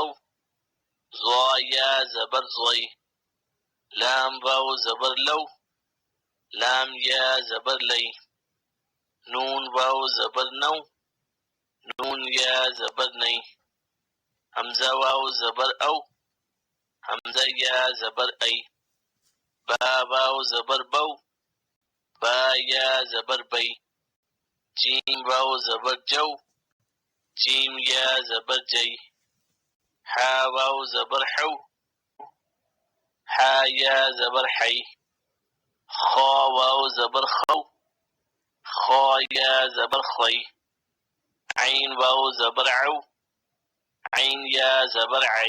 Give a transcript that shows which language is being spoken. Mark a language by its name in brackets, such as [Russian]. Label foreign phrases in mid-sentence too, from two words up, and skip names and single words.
[Urdu] ضا یا زبر ضی لام واو زبر لو لام یا زبر لی نون واو زبر نو نون یا زبر نی حمزہ واو زبر او حمزہ یا زبر ای با واو زبر بو با یا زبر بی جیم واو زبر جو جیم یا زبر جی حا واو زبر حو حا یا زبر حی خا واو زبر خو خا یا زبر خی عین واو زبر عو عین یا زبر عی